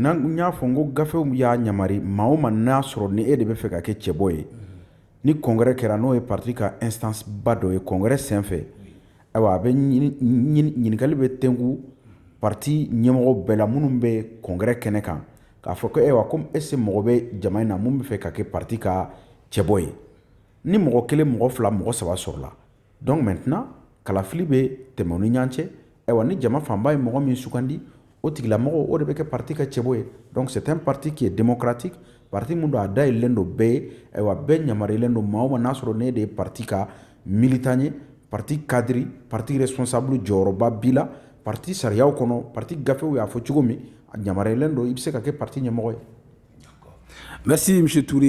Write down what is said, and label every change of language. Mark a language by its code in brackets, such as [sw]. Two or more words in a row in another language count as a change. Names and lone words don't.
[bm] N y'a fɔ n ko gafew y'a yamari maa o maa n'a sɔrɔ ni e de bɛ fɛ ka kɛ cɛbɔ ye ni congrès kɛra n'o ye parti ka instance ba dɔ ye congrès senfɛ ayiwa a bɛ ɲininkali bɛ tɛnku parti ɲɛmɔgɔ bɛɛ la minnu bɛ congrès kɛnɛ kan k'a fɔ ko ayiwa [fr] comme est-ce que [bm] mɔgɔ bɛ jama in na mun bɛ fɛ ka kɛ parti ka cɛbɔ ye ni mɔgɔ kelen mɔgɔ fila mɔgɔ saba sɔrɔla [fr] donc maintenant [bm] kalafili bɛ tɛmɛ u ni ɲɔgɔn cɛ ayiwa ni jama fanba ye mɔgɔ min sugandi o tigilamɔgɔ o de bɛ kɛ parti ka cɛbɔ ye. [fr] Donc c'est un parti qui est démocratique, [bm] parti mun don a dayɛlɛlen don bɛɛ ye ayiwa bɛɛ yamaruyalen don maa o maa n'a sɔrɔ ne de ye parti ka militant ye parti cadre parti responsable jɔyɔrɔba b'i la parti sariyaw kɔnɔ parti gafew y'a fɔ cogo min a yamaruyalen don i bɛ se ka kɛ parti ɲɛmɔgɔ ye. [fr] Merci monsieur Touré.